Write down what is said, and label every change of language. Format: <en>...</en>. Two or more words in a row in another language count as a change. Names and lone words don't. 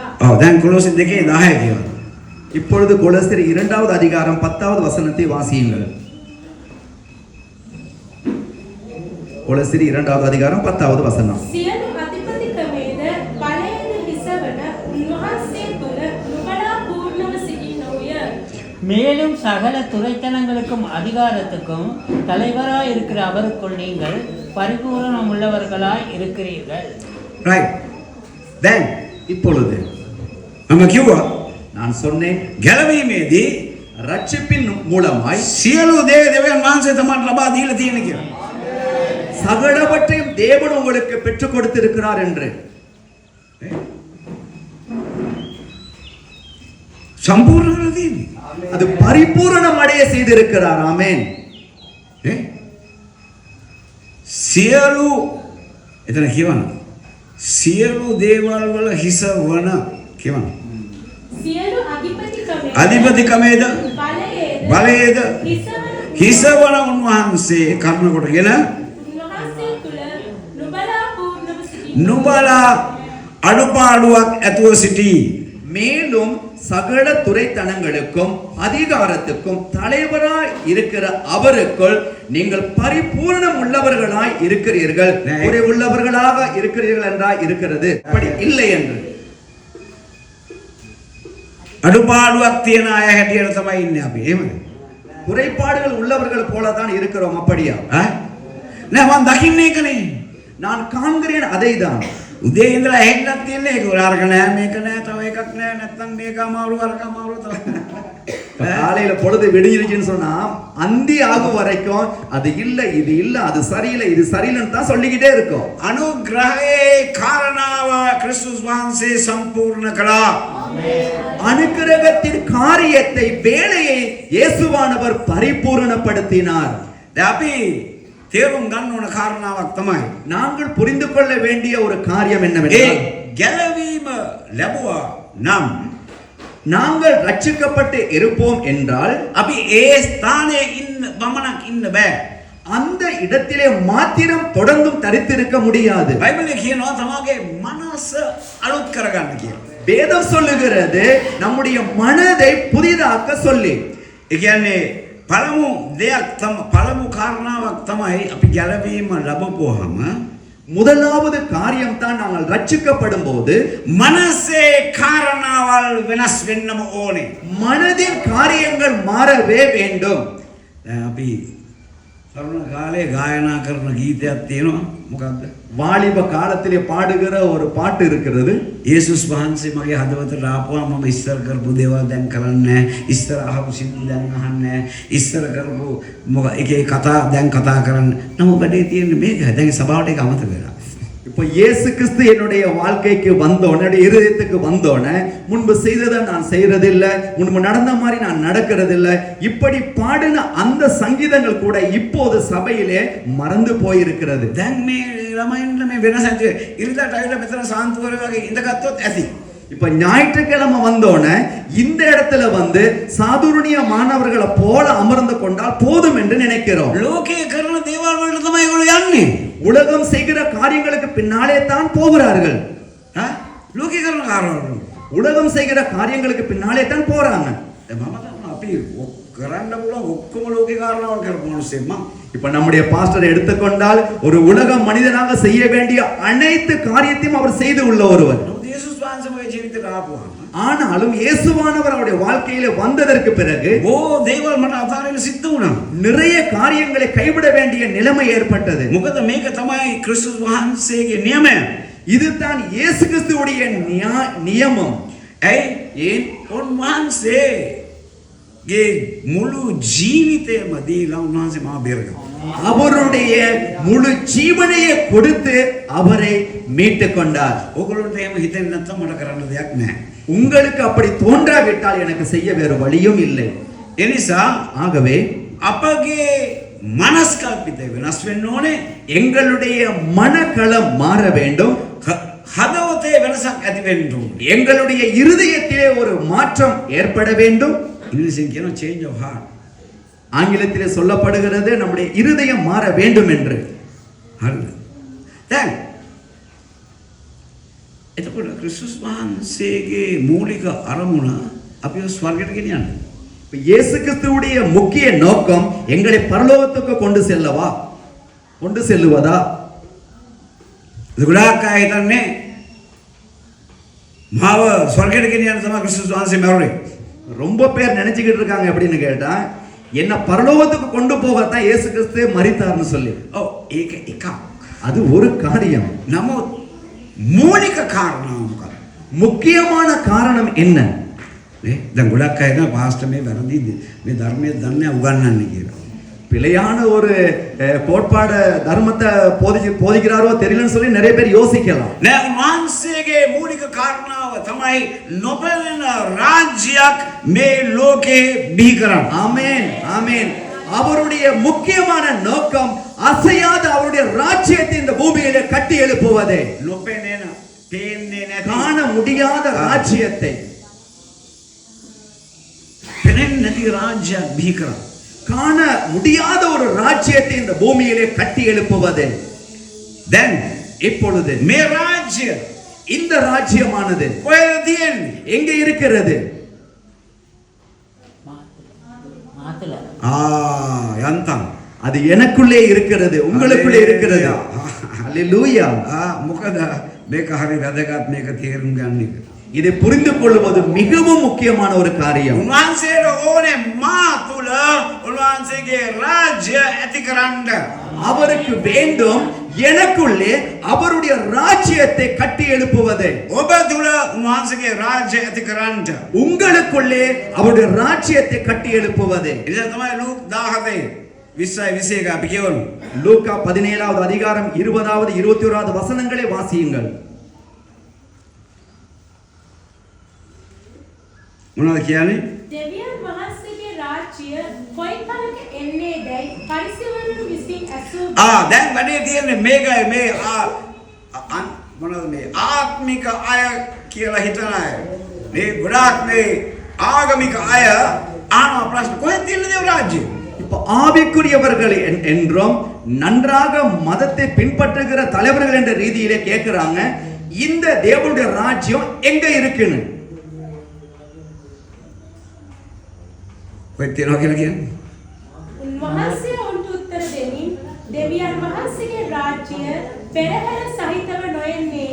<si>දැන් කොලොසි 2:10 කියනවා.</si> <ta>இப்பொழுது கொலோசியர் 2வது அதிகாரம் 10வது வசனத்தை வாசியுங்கள். கொலோசியர் 2வது அதிகாரம் 10வது வசனம்.</ta> <si>සියලු අධිපතිකමේද බලයද හිසවන උන්වහන්සේ තුල නුඹලා පූර්ණව සිටිනෝය.</si> <ta>மேலும் சகல துரைத்தனங்களுக்கும் அதிகாரத்துக்கும் தலைவராய் இருக்கிற அவருக்குள் நீங்கள் பரிபூரணம் உள்ளவர்களாய் இருக்கிறீர்கள்.</ta> <si>right දැන්</si> <ta>இப்பொழுது</ta> <si>මම කිව්වා</si> <ta>நான் சொன்னேன்,</ta> <si>ගැලවීමේදී</si> <ta>ரட்சிப்பின் மூலமாய்</ta> <si>සියලු දේ දෙවියන් වහන්සේ තමයි ලබා දීලා තියෙන කියලා.</si> <ta>சகலவற்றையும் தேவன் உங்களுக்கு பெற்றுக் கொடுத்திருக்கிறார் என்று.</ta> <si>සම්පූර්ණ කරලා තියෙන්නේ.</si> <ta>அது பரிபூரணம் அடைய செய்திருக்கிறார். ஆமென்.</ta> <si>සියලු එතන කියවන සියලු දේවල් වල හිස වන කියවන සියලු අධිපතිකමේද අධිපතිකමේද බලයේද හිස වන උන්වහන්සේ කරුණ කොටගෙන උන්වහන්සේ තුල නුඹලා පූර්ණව සිටිනෝය. නුඹලා අඩුපාඩුවක් ඇතුව සිටී.</si> <ta>மேலும் சகல துரைத்தனங்களுக்கும் அதிகாரத்துக்கும் தலைவராய் இருக்கிற அவருக்குள் நீங்கள் பரிபூர்ணம் உள்ளவர்களாய் இருக்கிறீர்கள். குறை உள்ளவர்களாக இருக்கிறீர்கள் என்றாய் இருக்கிறது, அப்படி இல்லை என்று.</ta> <si>අඩුපාඩුවක් තියෙන අය හැටියට තමයි ඉන්නේ අපි. එහෙමද?</si> <ta>குறைபாடுகள் உள்ளவர்கள் போல தான் இருக்கிறோம். அப்படியா?</ta> <si>නෑ මම දකින්නේ ඒකනේ.</si> <ta>நான் காண்கிறேன் அதைதான்.</ta> <si>උදේ ඉඳලා හෙන්නක් තියෙන්නේ ඒක. අරක නෑ මේක නෑ තව එකක් නෑ නැත්තම් මේක අමාරු අරක අමාරු තව.</si> <ta>காலையில பொழுது விடிஞ்சிருச்சுன்னு சொன்னா அந்தி ஆகும் வரைக்கும் அது இல்ல இது இல்ல அது சரியில்லை இது சரியில்லைன்னு தான் சொல்லிக்கிட்டே இருக்கும்.</ta> <si>අනුග්‍රහයේ කාරණාව ක්‍රිස්තුස් වහන්සේ සම්පූර්ණ කළා.</si> <ta>அனுக்கிரகத்தின் காரியத்தை வேலையை இயேசுவானவர் பரிபூரணப்படுத்தினார்.</ta> <si>දැන් අපි තේරුම් ගන්න ඕන කාරණාවක් තමයි</si> <ta>நாங்கள் புரிந்து கொள்ள வேண்டிய ஒரு காரியம்</ta> <si>ඒ</si> <ta>என்னவென்றால்,</ta> <si>ගැලවීම ලැබුවා නම්</si> <ta>நாங்கள் ரட்சிக்கப்பட்டு இருப்போம் என்றால்</ta> <si>අපි ඒ ස්ථානයේ ඉන්න බමනක් ඉන්න බෑ.</si> <ta>அந்த இடத்திலே மாத்திரம் தொடர்ந்தும் தரித்திருக்க முடியாது.</ta> <si>බයිබලයේ කියනවා තමගේ මනස අලුත් කරගන්න කියලා.</si> <ta>வேதம் சொல்லுகிறது நம்முடைய மனதை புதிதாக்க சொல்லி.</ta> <si>ඒ කියන්නේ පළමු දෙයක් පළමු කාරණාවක් තමයි අපි ගැලවීම ලැබපුවාම</si> <ta>முதலாவது காரியம் தான் நாங்கள் ரட்சிக்கப்படும் போது</ta> <si>මනසේ කාරණාවල් වෙනස් වෙන්නම ඕනේ.</si> <ta>மனதின் காரியங்கள் மாறவே வேண்டும்.</ta> <si>දැන් අපි තරුණ කාලේ ගායනා කරන ගීතයක් තියෙනවා. මොකක්ද?</si> <ta>வாலிப காலத்திலே பாடுகிற ஒரு பாட்டு இருக்கிறது.</ta> <si>යේසුස් වහන්සේ මගේ හදවතට ආපුවා මම ඉස්සර කරපු දේවල් දැන් කරන්නේ නැහැ. ඉස්සර අහපු සින්දු දැන් අහන්නේ නැහැ. ඉස්සර කරපු එක එක කතා දැන් කතා කරන්න. නමුත් වැඩේ තියෙන්නේ මේක. දැන් සභාවට ඒක අමතක වෙලා.</si> <ta>இப்போ இயேசு கிறிஸ்து என்னுடைய வாழ்க்கைக்கு வந்தோடனே, என்னுடைய இருதயத்துக்கு வந்தோடனே, முன்பு செய்ததை நான் செய்யறதில்லை, முன்பு நடந்த மாதிரி நான் நடக்கிறதில்லை, இப்படி பாடின அந்த சங்கீதங்கள் கூட இப்போது சபையிலே மறந்து போயிருக்கிறது.</ta> <si>දැන් මේ ළමයින්ට මේ වෙනස ඇති. ඉරිදාට ඇවිල්ලා මෙතන සාන්තුවර වගේ ඉඳගත්තොත් ඇති.</si> <ta>இப்ப ஞாயிற்றுக்கிழமை வந்தோடனே இந்த இடத்துல வந்து சாதுரணிய மாணவர்களை போல அமர்ந்து கொண்டால் போதும் என்று நினைக்கிறோம்.</ta> <si>ලෝකයේ කරන දේවල් වලට තමයි ඒගොල්ලෝ යන්නේ.</si> <ta>உலகம் செய்கிற காரியங்களுக்கு பின்னாலே தான் போகிறார்கள்.</ta> <si>ලෝකයේ කරන කාරණා</si> <ta>உலகம் செய்கிற காரியங்களுக்கு பின்னாலே தான் போறாங்க.</ta> <si>දැන් මම දන්නවා අපි කරන්න පුළුවන් ඔක්කොම ලෝකේ කාරණාවල් කරපු මිනිස්සෙක් මම.</si> <ta>இப்ப நம்முடைய பாஸ்டரை எடுத்துக்கொண்டால் ஒரு உலக மனிதனாக செய்ய வேண்டிய அனைத்து காரியத்தையும் அவர் செய்து உள்ள ஒருவர்.</ta> <si>යේසුස් වහන්සේ මගේ ජීවිතේට ආපුවාම</si> <ta>ஆனாலும் இயேசுவானவர் அவருடைய வாழ்க்கையில வந்ததற்கு பிறகு</ta> <si>දේවල් මට අතාරින්න සිද්ධ වුණා.</si> <ta>நிறைய காரியங்களை கைவிட வேண்டிய நிலைமை ஏற்பட்டது.</ta> <si>මොකද මේක තමයි ක්‍රිස්තුස් වහන්සේගේ නියමය.</si> <ta>இதுதான் இயேசு கிறிஸ்துவுடைய நியமம்.</ta> <si>ஏன் උන්වහන්සේගේ මුළු ජීවිතයම දීලා උන්වහන්සේ මාව බේරගත්තා.</si> <ta>அவருடைய முழு ஜீவனையே கொடுத்து அவரை மீட்டு கொண்டார்.</ta> <si>ඔයගොල්ලන්ට එහෙම හිතෙන්නේ නැත්නම් මට කරන්න දෙයක් නැහැ.</si> <ta>உங்களுக்கு அப்படி தோன்றாவிட்டால் எனக்கு செய்ய வேறு வழியும் இல்லை.</ta> <si>එනිසා</si> <ta>ஆகவே</ta> <si>අපගේ මනස්කල්පිතය වෙනස් වෙන්න ඕනේ.</si> <ta>எங்களுடைய மனக்களம் மாற வேண்டும்.</ta> <si>හදවතේ වෙනසක් ඇති වෙන්න ඕනේ.</si> <ta>எங்களுடைய இருதயத்திலே ஒரு மாற்றம் ஏற்பட வேண்டும்.</ta> <si>ඉංග්‍රීසියෙන් කියනවා</si> <en>change of heart.</en> <ta>ஆங்கிலத்திலே சொல்லப்படுகிறது நம்முடைய இருதயம் மாற வேண்டும் என்று.</ta> <si>හරිද? දැන් එතකොට ක්‍රිස්තුස් වහන්සේගේ මූලික අරමුණ අපිව ස්වර්ගයට ගෙනියන්න.</si> <ta>இப்ப இயேசு கிறிஸ்துவுடைய முக்கிய நோக்கம் எங்களை பரலோகத்துக்கு கொண்டு செல்லுவதா?</ta> <si>ගොඩාක් අය හිතන්නේ මාව ස්වර්ගයට ගෙනියන්න තමයි ක්‍රිස්තුස් වහන්සේ මැරුණේ.</si> <ta>ரொம்ப பேர் நினைச்சுக்கிட்டு இருக்காங்க அப்படின்னு கேட்டா என்ன பரலோகத்துக்கு கொண்டு போகத்தான் இயேசு கிறிஸ்து மரித்தார்னு சொல்லி.</ta> <si>ඔව් ඒක එකක්.</si> <ta>அது ஒரு காரியம்.</ta> <si>නමුත් මූලික කාරණාව මොකක්ද?</si> <ta>முக்கியமான காரணம் என்ன?</ta> <si>දැන් ගොඩක් අය හිතනවා පාස්ටර් මේ වැරදිද මේ ධර්මයේ දන්නේ උගන්වන්නේ කියලා.</si> <ta>பிழையான ஒரு கோட்பாடு தர்மத்தை போதிக்கிறாரோ தெரியலன்னு சொல்லி நிறைய பேர் யோசிக்கலாம்.</ta> <si>නෑ උන්වහන්සේගේ මූලික කාරණාව තමයි නොපෙනෙන රාජ්‍යයක් මේ ලෝකේ බිහි කරන්න.</si> <ta>ஆமென் ஆமென். அவருடைய முக்கியமான நோக்கம் அசையாத அவருடைய ராஜ்யத்தை இந்த பூமியிலே கட்டி எழுப்புவதே.</ta> <si>නොපෙනෙන පේන්නේ නැති</si> <ta>காண முடியாத ராஜ்யத்தை,</ta> <si>පෙනෙන්නේ නැති රාජ්‍යයක් බිහි කරන්න.</si> <ta>காண முடியாத ஒரு ராஜ்யத்தை இந்த பூமியிலே கட்டி எழுப்புவதே.</ta> <si>දැන්</si> <ta>இப்பொழுது</ta> <si>මේ රාජ්‍ය</si> <ta>இந்த ராஜ்யமானது</ta> <si>කොහෙද තියෙන්නේ?</si> <ta>எங்க இருக்கிறது? மாத்துல</ta> <si>යන්තම්</si> <ta>அது எனக்குள்ளே இருக்கிறது, உங்களுக்குள்ளே இருக்கிறது. அல்லேலூயா.</ta> <si>මොකද මේක හරි වැදගත් මේක තේරුම් ගන්න එක.</si> <ta>இதை புரிந்து கொள்வது மிகவும் முக்கியமான ஒரு காரியம்.</ta> <si>උන්වහන්සේට ඕනේ මා තුල උන්වහන්සේගේ රාජ්‍ය ඇති කරන්න.</si> <ta>அவருக்கு வேண்டும் எனக்குள்ளே அவருடைய ராஜ்யத்தை கட்டி எழுப்புவது.</ta> <si>ඔබ තුල උන්වහන්සේගේ රාජ්‍ය ඇති කරන්න.</si> <ta>உங்களுக்குள்ளே அவருடைய ராஜ்யத்தை கட்டி எழுப்புவது.</ta> <si>ඉතින් තමයි ලූක් 17 20 අපි කියවමු.</si> <ta>லூக்கா 17வது அதிகாரம் 20வது 21வது வசனங்களை வாசியுங்கள்.</ta> <si>මොනවද කියන්නේ? දෙවියන් වහන්සේගේ රාජ්‍ය කොයි කලක එන්නේදයි පරිසවරුන් විසින් ඇසූ දැන් වැඩේ තියෙන්නේ මේකයි මේ මොනවද මේ ආත්මික අය කියලා හිතන අය. මේ ගොඩාක් මේ ආගමික අය ආන ප්‍රශ්න කොහෙද තියෙන්නේ දේව රාජ්‍ය?</si> <ta>இப்ப ஆவிக்குரியவர்கள் என்றும் நன்றாக மதத்தை பின்பற்றுகிற தலைவர்கள் என்ற ரீதியிலே கேட்கிறாங்க, இந்த தேவனுடைய ராஜ்யம் எங்க இருக்குன்னு.</ta> <si>කොහෙද තියෙනවා කියලා කියන්නේ? උන්වහන්සේ ඔවුන්ට උත්තර දෙමින් දෙවියන් වහන්සේගේ රාජ්‍ය පෙරහැර සහිතව නොයන්නේය.</si>